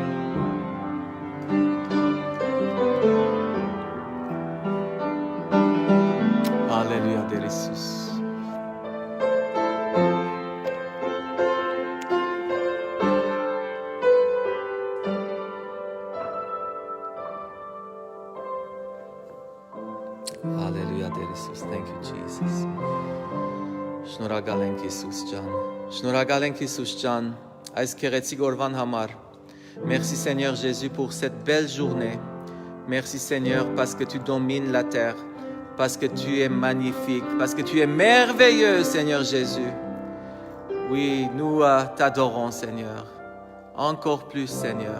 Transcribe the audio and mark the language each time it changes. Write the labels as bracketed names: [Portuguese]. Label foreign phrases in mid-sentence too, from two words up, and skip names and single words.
[French] Alléluia de Jésus. Alléluia de Jésus. [English] Thank you, Jesus. [Armenian] Շնորհակալ ենք Հիսուս ջան։ Շնորհակալ ենք Հիսուս ջան, այս քեղեցիկ օրվան համար։ [French] Merci Seigneur Jésus pour cette belle journée. Merci Seigneur parce que tu domines la terre, parce que tu es magnifique, parce que tu es merveilleux Seigneur Jésus. Oui, nous t'adorons Seigneur. Encore plus Seigneur.